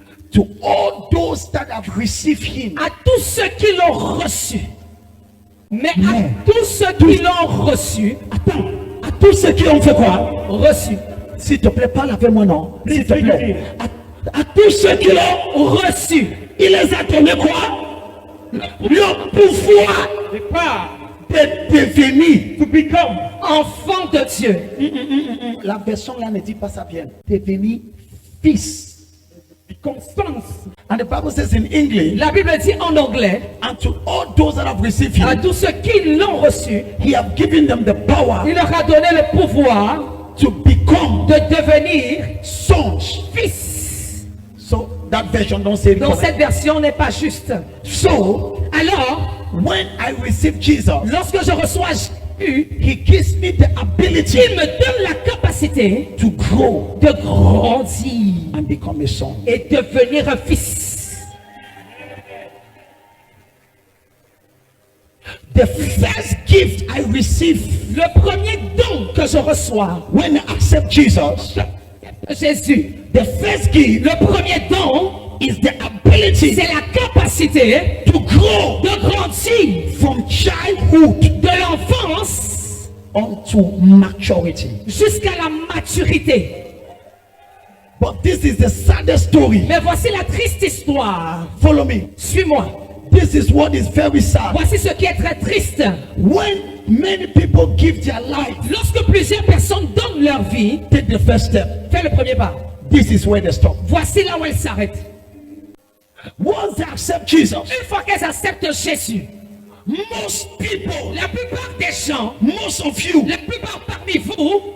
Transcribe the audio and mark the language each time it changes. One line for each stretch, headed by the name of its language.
English: to all those that have received him,
French: à tous ceux qui l'ont reçu, mais à Mais- tous ceux qui l'ont reçu, attends, à tous ceux qui ont fait quoi? reçu, S'il te plaît, parle avec moi, non? S'il te
English: Please
French: plaît.
English: speak
French: À tous ceux qui l'ont reçu, il les a donné quoi? Le pouvoir
English: The power
French: de devenir.
English: to become.
French: enfant de Dieu. La version là ne dit pas ça bien. Devenir fils.
English: Become sons. And the Bible says in English,
French: La Bible dit en anglais,
English: and to all those that have received
French: à
English: him,
French: tous ceux qui l'ont reçu,
English: he have given them the power
French: il leur a donné le pouvoir
English: to become
French: de devenir
English: sons.
French: fils.
English: So that version don't say it
French: Donc
English: correct.
French: cette version n'est pas juste.
English: So
French: Alors,
English: when I receive Jesus,
French: lorsque je reçois Jésus,
English: he gives me the ability
French: il me donne la capacité
English: to grow
French: de grandir
English: and become a son.
French: et devenir un fils.
English: The first gift I receive
French: Le premier don que je reçois
English: when I accept Jesus,
French: de Jésus,
English: the first gift
French: le premier don,
English: is the ability
French: c'est la capacité
English: to grow
French: de grandir
English: from childhood
French: de l'enfance
English: unto maturity.
French: jusqu'à la maturité.
English: But this is the saddest story.
French: Mais voici la triste histoire.
English: Follow me.
French: Suis-moi.
English: This is what is very sad.
French: Voici ce qui est très triste.
English: When many people give their life,
French: Lorsque plusieurs personnes donnent leur vie,
English: take the first step.
French: fais le premier pas.
English: This is where they stop.
French: Voici là où elles s'arrêtent.
English: Once they accept Jesus,
French: Une fois qu'elles acceptent Jésus,
English: most people,
French: la plupart des gens,
English: most of you,
French: la plupart parmi vous,